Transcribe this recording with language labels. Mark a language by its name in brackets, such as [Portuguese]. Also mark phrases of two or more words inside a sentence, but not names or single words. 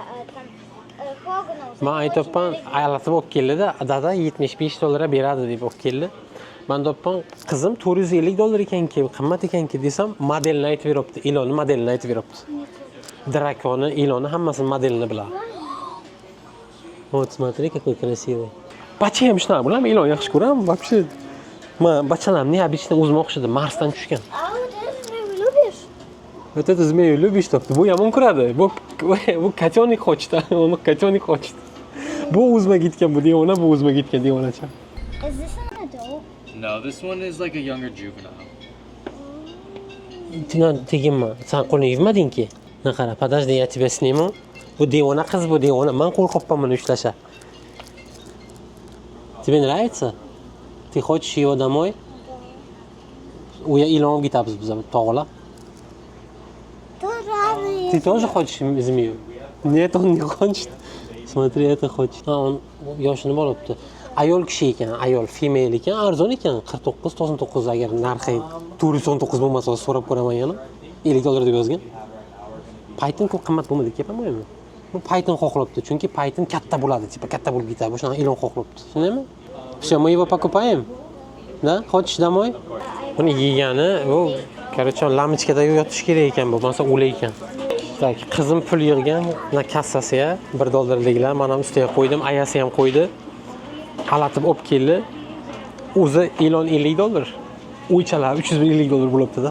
[Uzbek] Men aytibman, aylatib olib keldi-da, dada $75 beradi deb olib keldi. Men deyapman, qizim $450 ekan-ki, qimmat ekan-ki desam, modelni aytib beribdi, ilonni modelini aytib beribdi. Drakoni, ilonni hammasini modelini biladi. [Russian] Вот, смотри, какой красивый. [Uzbek] Bacham shunaqa bilan ilon yaxshi ko'raman, вообще. Men bachalarimni необычно o'zim o'xshadi, Marsdan tushgan. [Russian] Вот это змею любишь, что? [Uzbek] Bu yomon ko'radi. [Russian] Bu котёнок хочет, uni котёнок хочет. [Uzbek] Bu o'zima ketgan, bu devona, bu o'zima ketgan devonacha. [English] Is this an adult? No, this one is like a younger juvenile. [Uzbek] Tegimma, sen qo'lni yuvmading-ki. Qara, [Russian] подожди, я тебя сниму. [Uzbek] Bu devona qiz, bu devona. Men qo'rqibman buni ushlasha. [Russian] Тебе нравится? Ты хочешь его домой? [Uzbek] У я ilon ketamiz biz tog'lar. [Russian] Ты тоже хочешь змею? Нет, он не хочет. Смотри, это хочет. [Uzbek] Он yoshini bo'libdi. ayol kishi ekan, ayol female ekan, arzon ekan. 49.99 agar narxi 419 bo'lmasa so'rab ko'raman yana. $50 deb yozgan. Python ko'p qimmat bo'lmadi, kepamoymi? Bu Python xohlabdi, chunki Python katta bo'ladi, tipa katta bo'lib ketadi. O'shani ilon xohlabdi. Tushunaymi? [Russian] Всё, мы его покупаем. Да? Хочешь домой? [Uzbek] Buni yegani, u короче, lampochkada yotish kerak ekan bu, bo'lmasa o'lay ekan. Tak, qizim pul yig'gan, mana kassasiga $1 mana ustiga qo'ydim, ayasi ham qo'ydi. Alatib olib keldi. O'zi ilon $50. O'ychalar $350 bo'libdi-da.